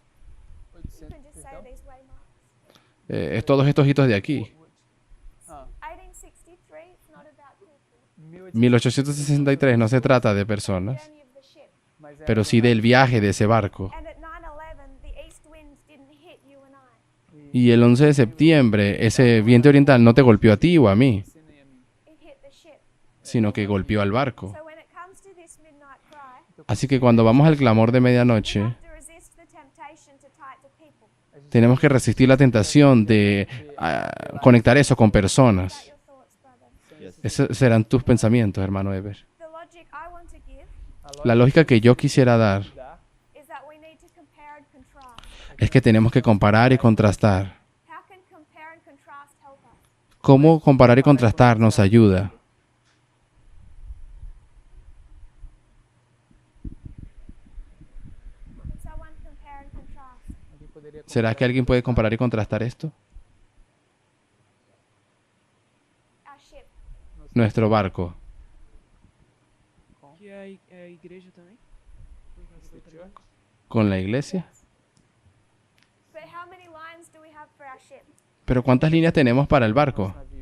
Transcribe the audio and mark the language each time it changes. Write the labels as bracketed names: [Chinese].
[English] you can just say these waymarks. [Spanish] todos estos hitos de aquí, [English] 1863, it's not about people. [Spanish] 1863 no se trata de personas, [English] Journey of the ship. [Spanish] pero sí del viaje de ese barco. [English] And at 9/11, the east winds didn't hit you and I. [Spanish] Y el 11 de septiembre, ese viento oriental no te golpeó a ti o a mí, [English] It hit the ship. [Spanish] sino que golpeó al barco. [English] So when it comes to this midnight cry, [Spanish] Así que cuando vamos al clamor de medianoche, [English] we have to resist the temptation to tie it to people. [Spanish] tenemos que resistir la tentación de conectar eso con personas. [English] Your thoughts, brother. [Spanish] Esos serán tus pensamientos, hermano Ever. [English] The logic I want to give [Spanish] La lógica que yo quisiera dar [English] is that we need to compare and contrast. [Spanish] es que tenemos que comparar y contrastar. [English] How can compare and contrast help us? [Spanish] ¿Cómo comparar y contrastar nos ayuda? [English] Can someone compare and contrast? [Spanish] ¿Será que alguien puede comparar y contrastar esto? [English] Our ship. [Spanish] Nuestro barco. [Portuguese] Que a igreja também? [Spanish] ¿Con la iglesia? [English] But how many lines do we have for our ship? [Spanish] ¿Pero cuántas líneas tenemos para el barco?